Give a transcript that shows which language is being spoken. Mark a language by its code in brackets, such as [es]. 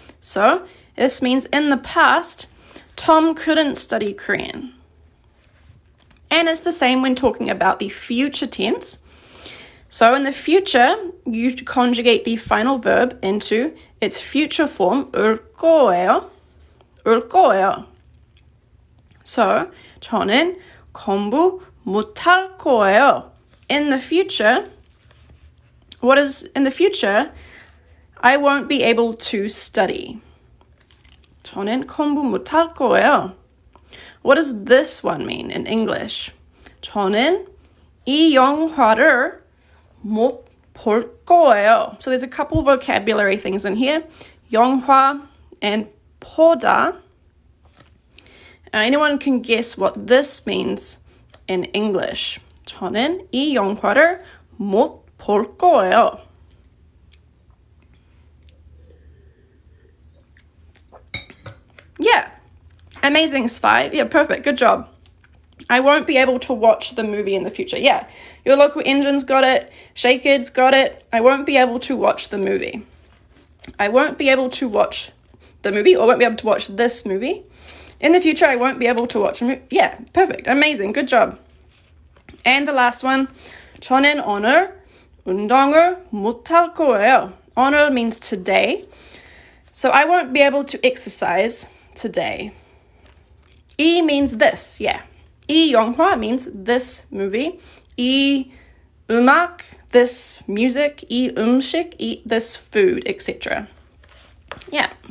[en] So this means in the past, Tom couldn't study Korean. And it's the same when talking about the future tense. So in the future, you conjugate the final verb into its future form, [ko] 올 거예요. 올 거예요. [en] So, [ko] 저는 공부 못할 거예요. [en] In the future, what is in the future? I won't be able to study. [ko] 저는 공부 못할 거예요. [en] What does this one mean in English? [ko] 저는 이 영화를 못 볼 거예요. [en] So there's a couple vocabulary things in here. [ko] 영화 and 보다. [en] Anyone can guess what this means in English. [ko] 저는 이 영화를 못 볼 거예요. [en] Yeah. Amazing, Spy. Yeah, perfect. Good job. I won't be able to watch the movie in the future. Yeah, your local engine's got it. Shaked's got it. I won't be able to watch the movie. I won't be able to watch the movie or won't be able to watch this movie. In the future, I won't be able to watch a movie. Yeah, perfect. Amazing. Good job. And the last one. [ko] 저는 오늘 운동을 못할 거예요. [en] 오늘 means today. So I won't be able to exercise today. 이 means this, yeah. [ko] 이 영화 [en] means this movie. [ko] 이 음악, [en] this music. [ko] 이 음식, [en] this food, etc. Yeah.